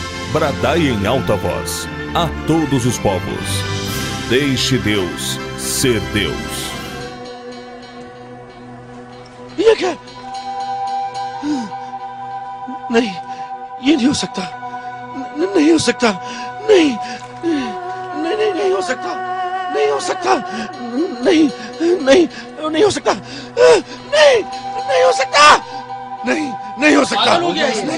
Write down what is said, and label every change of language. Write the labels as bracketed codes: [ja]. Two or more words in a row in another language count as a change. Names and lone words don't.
[pt] bradai em alta voz a todos os povos: deixe Deus ser Deus. [hi] ये क्या? नहीं, ये नहीं हो सकता, नहीं हो सकता, नहीं, नहीं, नहीं, नहीं हो सकता, नहीं हो सकता, नहीं, नहीं, नहीं हो सकता, नहीं, नहीं हो सकता, नहीं, नहीं हो सकता, नहीं,